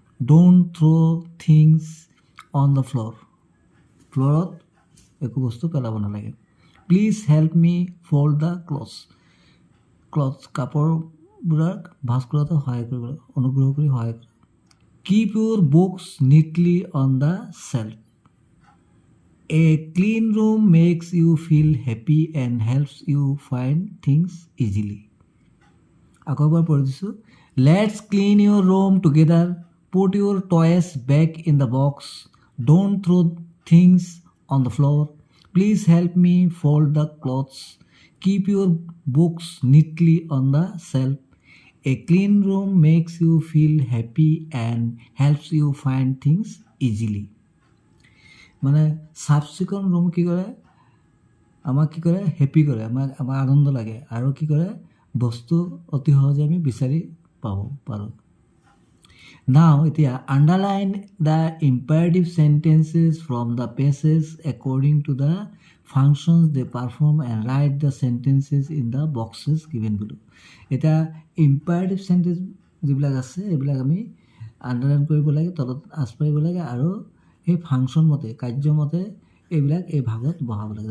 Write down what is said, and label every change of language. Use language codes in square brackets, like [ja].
[en] Don't throw' things on the floor. ফ্ল'ৰত একো বস্তু পেলাব নালাগে। Please help me fold the clothes. [as] কাপোৰবোৰক ভাঁজ কৰাটো সহায় কৰিব লাগে, অনুগ্ৰহ কৰি সহায় কৰা। [en] Keep your books neatly on the shelf. A clean room makes you feel happy and helps you find things easily. আকৌ এবাৰ পঢ়ি দিছোঁ। Let's clean your room together. Put your toys back in the box. Don't throw' things on the floor. Please help me fold the clothes. Keep your books neatly on the shelf. A clean room makes you feel happy and helps you find things easily. [as] মানে চাফ চিকুণ room কি কৰে? আমাক কি কৰে? Happy কৰে, আমাৰ আনন্দ লাগে, আৰু কি কৰে? বস্তু অতি সহজে আমি বিচাৰি পাব পাৰোঁ। [en] Now, এতিয়া underline the imperative sentences from the passage according to the functions they perform and write the sentences in the boxes given below. [as] এতিয়া imperative sentence যিবিলাক আছে এইবিলাক আমি আণ্ডাৰলাইন কৰিব লাগে, তলত আঁচ পাৰিব লাগে, আৰু সেই ফাংচন মতে, কাৰ্য মতে এইবিলাক এই ভাগত বহাব লাগে।